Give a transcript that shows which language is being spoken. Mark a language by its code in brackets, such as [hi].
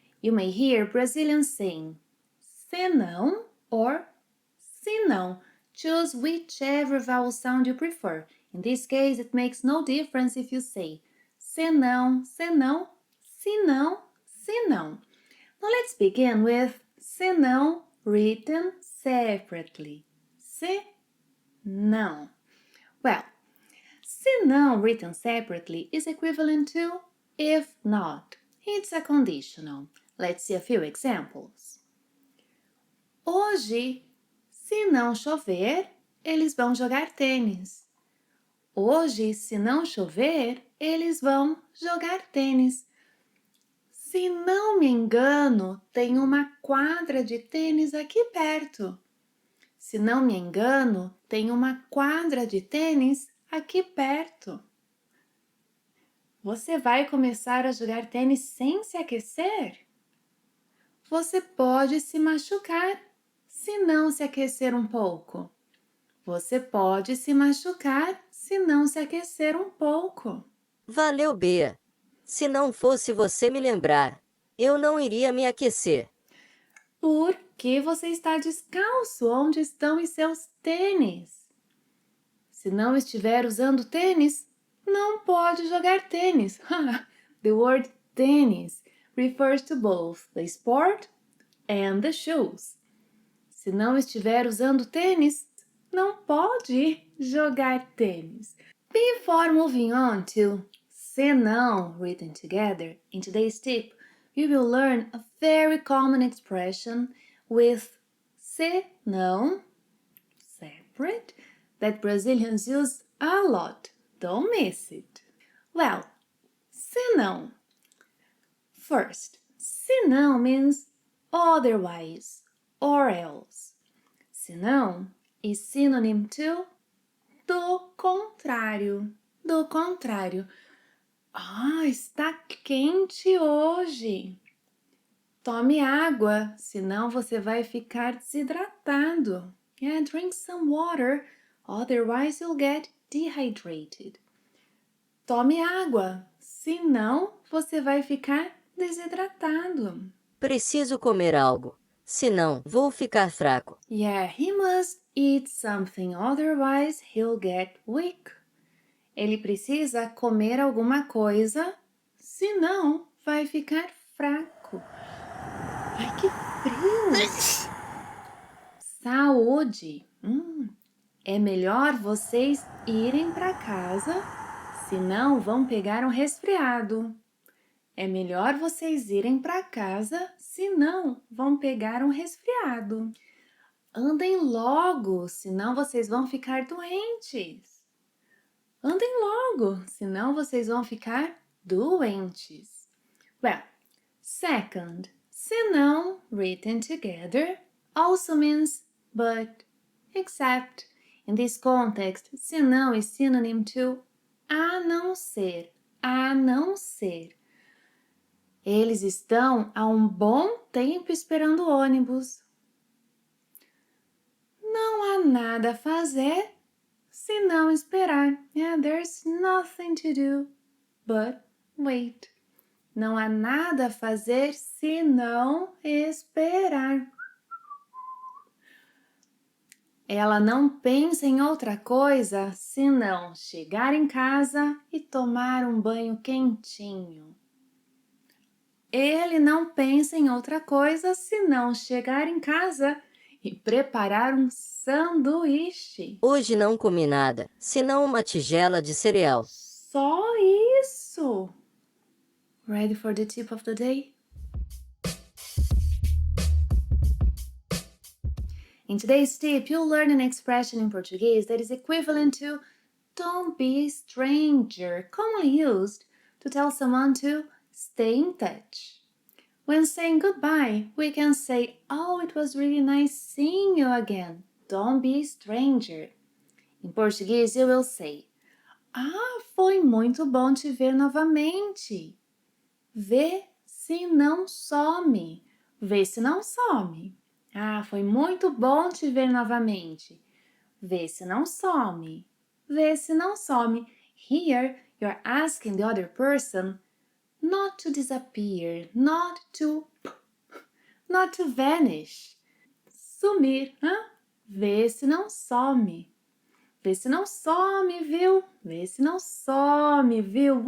[en] You may hear Brazilians saying senão or senão. Choose whichever vowel sound you prefer. In this case, it makes no difference if you say senão, senão, senão, senão. Now let's begin with senão written separately. Senão. Well, senão written separately is equivalent to if not. It's a conditional. Let's see a few examples. [pt] Hoje, se não chover, eles vão jogar tênis. Hoje, se não chover, eles vão jogar tênis. Se não me engano, tem uma quadra de tênis aqui perto. Se não me engano, tem uma quadra de tênis aqui perto. Você vai começar a jogar tênis sem se aquecer? Você pode se machucar se não se aquecer um pouco. Você pode se machucar se não se aquecer um pouco. Valeu, Bea. Se não fosse você me lembrar, eu não iria me aquecer. Por que você está descalço? Onde estão os seus tênis? Se não estiver usando tênis, não pode jogar tênis. [en] The word tênis refers to both the sport and the shoes. [pt] Se não estiver usando tênis, não pode jogar tênis. [en] Before moving on to senão written together, in today's tip, you will learn a very common expression with senão, separate, that Brazilians use a lot. Don't miss it. Well, senão. First, senão means otherwise or else. Senão is synonym to [pt] do contrário. Do contrário. Está quente hoje. Tome água, senão você vai ficar desidratado. [en] Yeah, drink some water, otherwise you'll get dehydrated. [pt] Tome água, senão você vai ficar desidratado. Preciso comer algo, senão vou ficar fraco. [en] Yeah, he must eat something, otherwise he'll get weak. [pt] Ele precisa comer alguma coisa, senão vai ficar fraco. Ai, que frio! Saúde! É melhor vocês irem para casa, senão vão pegar um resfriado. É melhor vocês irem para casa, senão vão pegar um resfriado. Andem logo, senão vocês vão ficar doentes. Andem logo, senão vocês vão ficar doentes. [en] Well, second, senão written together also means but, except. In this context, senão is synonym to [pt] a não ser, a não ser. Eles estão há um bom tempo esperando o ônibus. Não há nada a fazer se não esperar. [en] Yeah, there's nothing to do but wait. [pt] Não há nada a fazer se não esperar. Ela não pensa em outra coisa senão chegar em casa e tomar um banho quentinho. Ele não pensa em outra coisa senão chegar em casa e preparar um sanduíche. Hoje não comi nada, senão uma tigela de cereal. Só isso! [en] Ready for the tip of the day? In today's tip, you'll learn an expression in Portuguese that is equivalent to don't be a stranger, commonly used to tell someone to stay in touch. When saying goodbye, we can say, oh, it was really nice seeing you again. Don't be a stranger. [pt] Em português, [en] you will say, [pt] foi muito bom te ver novamente. Vê se não some. Vê se não some. Foi muito bom te ver novamente. Vê se não some. Vê se não some. [en] Here, you're asking the other person not to disappear, not to vanish. [pt] Sumir, Vê se não some. Vê se não some, viu? Vê se não some, viu?